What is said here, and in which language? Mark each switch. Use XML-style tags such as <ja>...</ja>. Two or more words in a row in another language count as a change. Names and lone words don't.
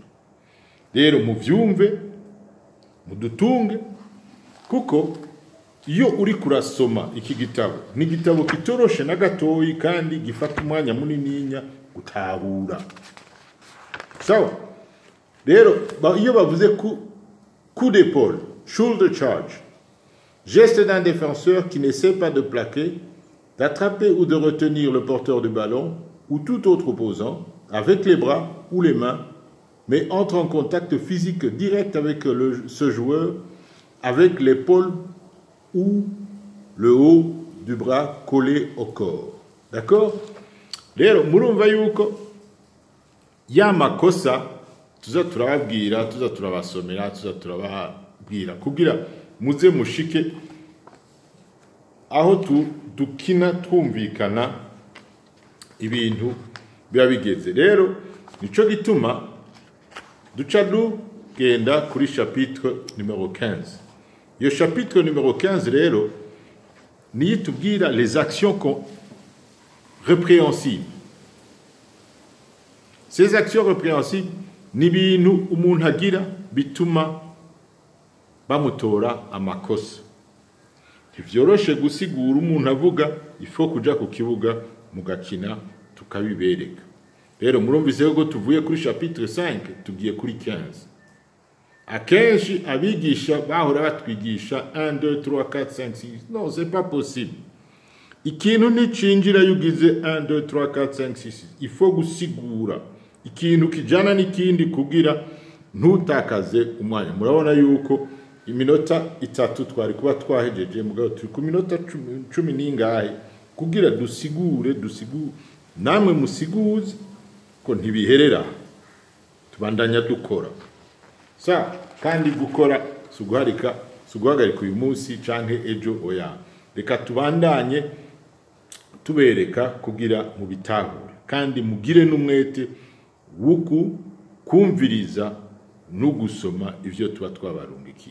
<rn>Rero muvyumve mudutunge, kuko iyo uri kurasoma iki gitabo ni igitabo kitoroshe na gatoyi kandi gifata umwanya munininya gutahura. Sawa? Rero iyo bavuze</rn> <fr>coup d'épaule,</fr> <en>shoulder charge,</en> <fr>geste d'un défenseur qui n'essaie pas de plaquer, d'attraper ou de retenir le porteur du ballon ou tout autre opposant avec les bras ou les mains, mais entre en contact physique direct avec ce joueur, avec l'épaule ou le haut du bras collé au corps. D'accord?</fr> <rn>Rero murumva yuko ya makosa tuza turababwira, tuza turabasomera, tuza turababwira kugira muze mushike aho dukina twumvikana ibintu biba bigeze. Rero nico gituma duca dugenda kuri</rn> <fr>chapitre numéro 15.</fr> <rn>Iyo</rn> <fr>chapitre numéro 15</fr> <rn>rero niyo itubwira</rn> <fr>les actions répréhensibles. Ces actions répréhensibles</fr> <rn>ni ibintu umuntu agira bituma bamutora amakosa. Ntivyoroshe gusigura umuntu avuga ifo kuja ku kibuga mugakina tukabibereka. Rero murumvise ko tuvuye kuri chapitre 5 tugiye kuri 15. Akenshi abigisha bahora batwigisha 1 2 3 4 5 6.</rn> <fr>Non, c'est pas possible.</fr> <rn>Ikintu nicinjira yugize 1 2 3 4 5 6.</rn> <fr>Il faut</fr> <rn>gusigura ikintu kijana n'ikindi kugira ntutakaze umwanya. Murabona yuko iminota 3 twari kuba twahejeje mugabo turi ku minota 10 n'ingahe kugira dusigure namwe musiguze ko ntibiherera tubandanya dukora kandi gukora suguhagarika uyu munsi canke ejo oya reka tubandanye tubereka kugira mu bitahure kandi mugire n'umwete wuku kumviriza no gusoma ivyo tuba twabarungikiye.</rn>